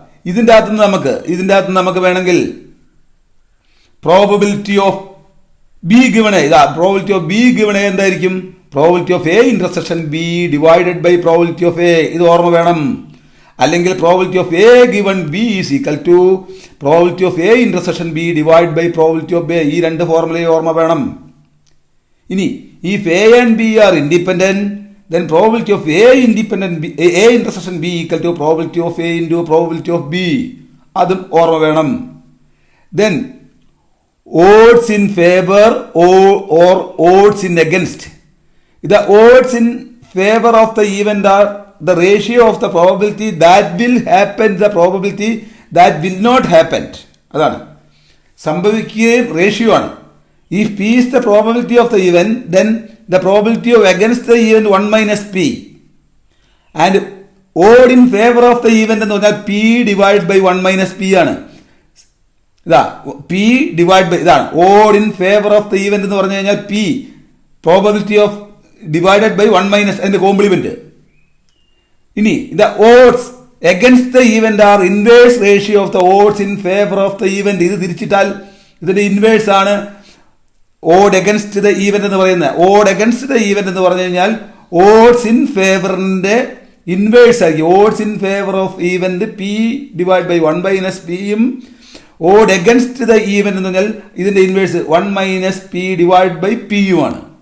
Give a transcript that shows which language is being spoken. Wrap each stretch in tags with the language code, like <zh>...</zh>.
<ml>ഇതിൻ്റെ അകത്ത് നമുക്ക് വേണമെങ്കിൽ</ml> <en>probability of B given A, probability of B given A</en> <ml>എന്തായിരിക്കും?</ml> <en>Probability of A intersection B divided by probability of A.</en> <ml>ഇത് ഓർമ്മ വേണം.</ml> <en>അല്ലെങ്കിൽ probability of A given B is equal to probability of A intersection B divide by probability of A.</en> <ml>ഈ രണ്ട് ഫോർമുലയും ഓർമ്മ വേണം.</ml> <en>ഇനി if A and B are independent, then probability of A intersection B equal to probability of A into probability of B.</en> <ml>അതും ഓർമ്മ വേണം.</ml> <en>Then odds in favor or odds in against. The odds in favor of the event are the ratio of the probability that will happen, the probability that will not happen.</en> <ml>അതാണ് സംഭവിക്കുകയും ratio ആണ്.</ml> <en>If P is the probability of the event, then the probability of against the event 1 minus P. And odd in favor of the event</en> <ml>എന്ന് പറഞ്ഞാൽ</ml> <en>P divided by 1 minus P ആണ്. P divided by ഇതാണ് odd in favor of the event</en> <ml>എന്ന് പറഞ്ഞു കഴിഞ്ഞാൽ</ml> <en>P probability of divided by 1 minus അതിന്റെ complement. ഇനി the odds against the event are inverse ratio of the odds in favor of the event.</en> <ml>ഇത് തിരിച്ചിട്ടാൽ ഇതിന്റെ inverse ആണ് odd against the event എന്ന് പറയുന്നത്. ഓഡ് അഗൻസ്റ്റ് ദ ഈവന്റ് എന്ന് പറഞ്ഞു കഴിഞ്ഞാൽ ഓഡ്സ് ഇൻ ഫേവറിന്റെ ഇൻവേഴ്സ് ആയിരിക്കും.</ml> <en>odds in favour of event P divide by 1 minus പിയും odd against the event</en> <ml>എന്ന് പറഞ്ഞാൽ ഇതിന്റെ</ml> <en>Inverse 1 minus P divide by പിയുമാണ്.</en>